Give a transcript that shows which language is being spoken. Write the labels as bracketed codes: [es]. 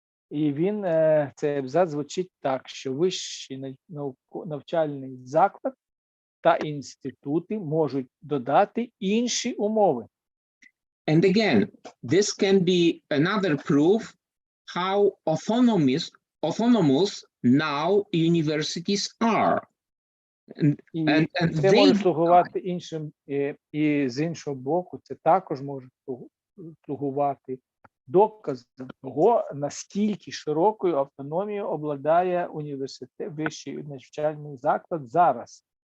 [uk] І він, цей абзац звучить так, що вищий навчальний заклад та інститути можуть додати інші умови. [en] And again, this can be another proof how autonomous now universities are. [uk] І це може слугувати іншим, і з іншого боку, це також може слугувати доказом того, наскільки широкою автономією обладає університет, вищий навчальний заклад зараз.